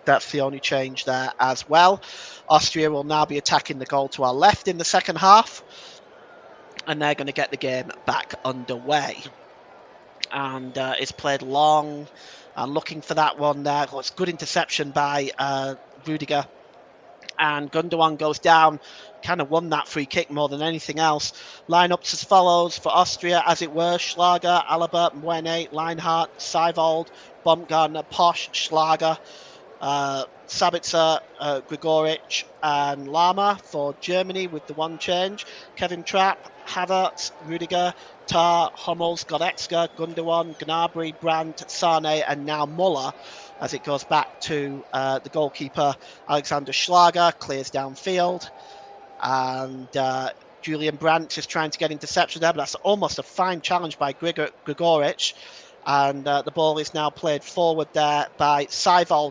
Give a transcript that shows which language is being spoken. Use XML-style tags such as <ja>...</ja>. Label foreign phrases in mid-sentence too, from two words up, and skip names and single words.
<en>That's the only change there as well. Austria will now be attacking the goal to our left in the second half, and they're going to get the game back underway. And it's played long and looking for that one there. Well, it's good interception by Rudiger. And Gundogan goes down, kind of won that free kick more than anything else. Lineups as follows for Austria, as it were: Schlager, Alaba, Mwene, Leinhardt, Seiwald, Baumgartner, Posch, Schlager, Sabitzer, Grigoric, and Lama for Germany with the one change. Kevin Trapp, Havertz, Rudiger, Tar, Hummels, Goretzka, Gundogan, Gnabry, Brandt, Sane, and now Muller, as it goes back to the goalkeeper. Alexander Schlager clears downfield, and Julian Brandt is trying to get interception there, but that's almost a fine challenge by Grigoric. And the ball is now played forward there by Seiwald.</en>